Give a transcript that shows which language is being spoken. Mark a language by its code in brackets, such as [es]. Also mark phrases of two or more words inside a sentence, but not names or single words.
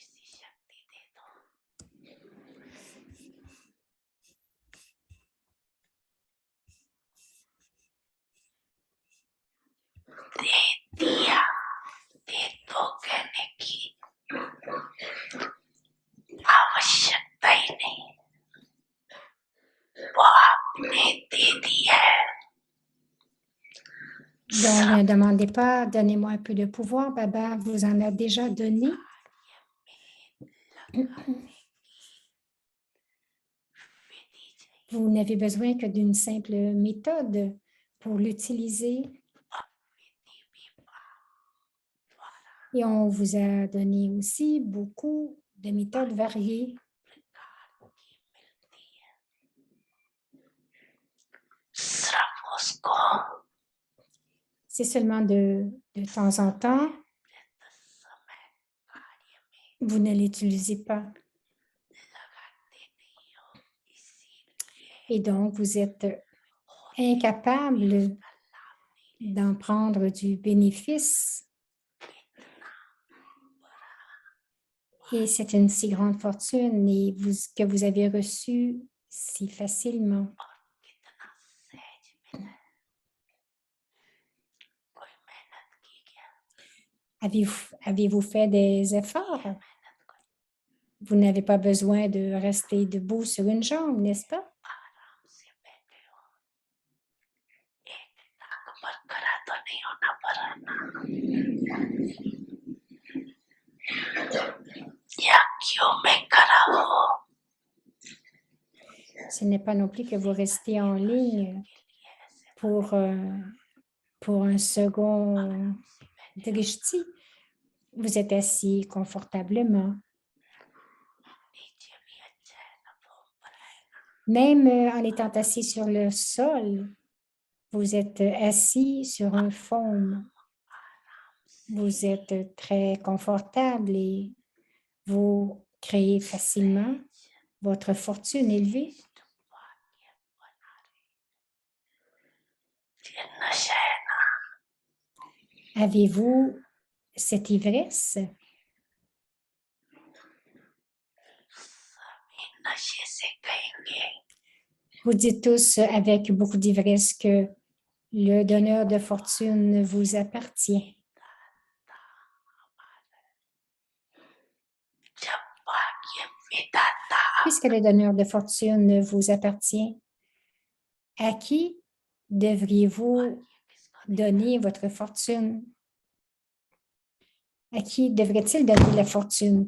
[hi] दिया देवोगन की आवश्यकता ही नहीं, वो आपने दे दिया है। [fr] Donc, ne demandez pas, donnez-moi un peu de pouvoir. Baba vous en a déjà donné. Vous n'avez besoin que d'une simple méthode pour l'utiliser. Et on vous a donné aussi beaucoup de méthodes variées. [hi] सिर्फ उसको [fr] C'est seulement de temps en temps, [hi] समय कार्य में [fr] vous ne l'utilisez pas. [hi] लगाते नहीं हो, इसीलिए [fr] Et donc, vous êtes incapable [hi] इसका लाभ नहीं [fr] d'en prendre du bénéfice. Et c'est une si grande fortune et que vous avez reçue si facilement. [hi] कितना सहज मिला है। कोई मेहनत की क्या [fr] Avez-vous fait des efforts? [hi] मेहनत कोई [fr] Vous n'avez pas besoin de rester debout sur une jambe, n'est-ce pas? [hi] आराम से बैठे हो, एक टांग पर खड़ा तो नहीं होना पड़ा या क्यों में खड़ा हो [fr] Ce n'est pas non plus que vous restez en ligne pour un second drishti. Vous êtes assis confortablement. [hi] नीचे भी अच्छा है ना वो ऊपर है [fr] Même en étant assis sur le sol, vous êtes assis sur un foam. Vous êtes très confortable et vous créez facilement votre fortune élevée. [hi] ये नशा है ना [fr] Avez-vous cette ivresse? [hi] सभी नशे से कहेंगे [fr] Vous dites tous avec beaucoup d'ivresse que le donneur de fortune vous appartient. [hi] जब भाग्य विधाता [fr] Puisque le donneur de fortune vous appartient, à qui devriez-vous donner votre fortune? À qui devrait-il donner la fortune?